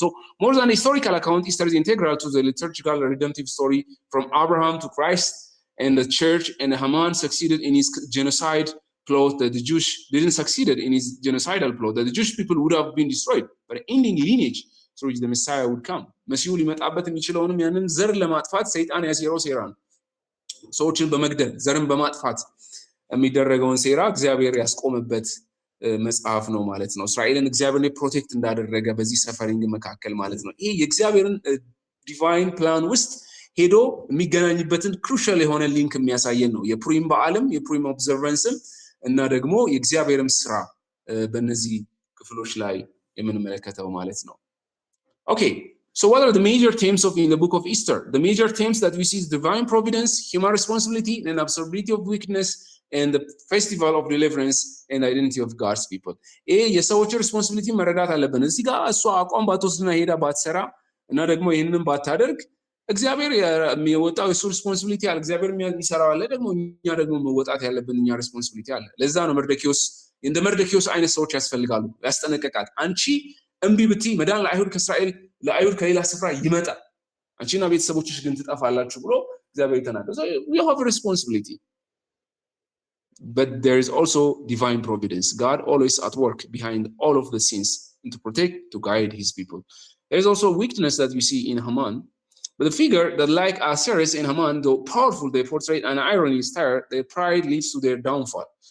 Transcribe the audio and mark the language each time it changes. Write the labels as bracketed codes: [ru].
[en] So more than a historical account, Esther is integral to the liturgical redemptive story from Abraham to Christ and the church, and Haman succeeded in his genocide plot that the Jewish didn't succeed in his genocidal plot, that the Jewish people would have been destroyed, but ending lineage through which the Messiah would come. [am] መሲሁ ሊመጣበት የሚችለውንም ያንን ዘር ለማጥፋት ሰይጣን ያሴረው ሴራ ነው። ሰዎችን በመግደል ዘርን በማጥፋት የሚደረገውን ሴራ እግዚአብሔር ያስቆመበት መጽሐፍ ነው ማለት ነው። እስራኤልን እግዚአብሔር ፕሮቴክት እንዳደረገ በዚህ ሰፈሪንግ መካከል ማለት ነው። ይሄ የእግዚአብሔርን ዲቫይን ፕላን ውስጥ ሄዶ የሚገናኝበትን ክሩሻል የሆነ ሊንክ የሚያሳየን ነው። የፑሪም በዓልም የፑሪም ኦብዘርቫንስም እና ደግሞ የእግዚአብሔርም ስራ በእነዚህ ክፍሎች ላይ የምንመለከተው ማለት ነው። [en] Okay, so what are the major themes in the book of Easter? The major themes that we see is divine providence, human responsibility, and absurdity of weakness, and the festival of deliverance and identity of God's people. [am] የሰዎች responsibility መረዳት አለብን። እዚህ ጋር እሷ አቋም ባትወስድና ሄዳ ባትሰራ እና ደግሞ ይሄንን ባታደርግ እግዚአብሔር የሚወጣው የሱ responsibility አለ፣ እግዚአብሔር የሚሰራው አለ፣ ደግሞ እኛ ደግሞ መወጣት ያለብን እኛ responsibility አለ። ለዛ ነው መርደኪዮስ እንደ መርደኪዮስ አይነት ሰዎች ያስፈልጋሉ። ያስጠነቀቃል። አንቺ እምቢ ብቲ መዳን ለአይሁድ ከሌላ ስፍራ ይመጣል፣ አንቺና ቤተሰቦችሽ ግን ትጠፋላችሁ ብሎ እግዚአብሔር ተናገረ። [en] So we have a responsibility. But there is also divine providence. God always at work behind all of the scenes to protect, to guide his people. There is also weakness that we see in Haman. But the figure that like Ahasuerus and Haman, though powerful, they portray an irony style, their pride leads to their downfall.